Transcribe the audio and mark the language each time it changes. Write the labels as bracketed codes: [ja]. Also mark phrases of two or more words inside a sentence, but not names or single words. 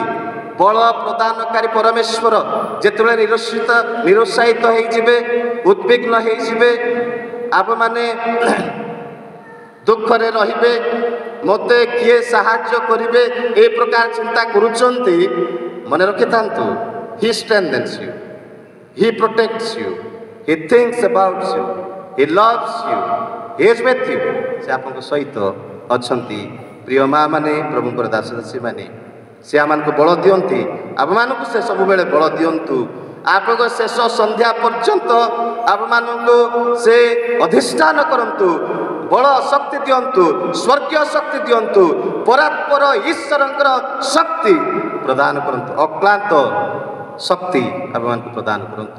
[or] ବଳ ପ୍ରଦାନକାରୀ ପରମେଶ୍ୱର। ଯେତେବେଳେ ନିରୁତ୍ସାହିତ ହେଇଯିବେ, ଉଦ୍ବିଗ୍ନ ହେଇଯିବେ, ଆପଣମାନେ ଦୁଃଖରେ ରହିବେ, ମୋତେ କିଏ ସାହାଯ୍ୟ କରିବେ, ଏ ପ୍ରକାର ଚିନ୍ତା କରୁଛନ୍ତି, ମନେ ରଖିଥାନ୍ତୁ, [en] He strengthens you, He protects you, He thinks about you, He loves you, He is with you। [or] ସେ ଆପଣଙ୍କ ସହିତ ଅଛନ୍ତି। ପ୍ରିୟ ମା ମାନେ, ପ୍ରଭୁଙ୍କର ଦାସ ଦାସୀ ମାନେ, ସେ ଆମମାନଙ୍କୁ ବଳ ଦିଅନ୍ତି। ଆପଣମାନଙ୍କୁ ସେ ସବୁବେଳେ ବଳ ଦିଅନ୍ତୁ। ଆପଣଙ୍କ ଶେଷ ସନ୍ଧ୍ୟା ପର୍ଯ୍ୟନ୍ତ ଆପଣମାନଙ୍କୁ ସେ ଅଧିଷ୍ଠାନ କରନ୍ତୁ, ବଳ ଶକ୍ତି ଦିଅନ୍ତୁ, ସ୍ୱର୍ଗୀୟ ଶକ୍ତି ଦିଅନ୍ତୁ, ପରାତ୍ପର ଈଶ୍ୱରଙ୍କର ଶକ୍ତି ପ୍ରଦାନ କରନ୍ତୁ, ଅକ୍ଳାନ୍ତ ଶକ୍ତି ଆପଣମାନଙ୍କୁ ପ୍ରଦାନ କରନ୍ତୁ।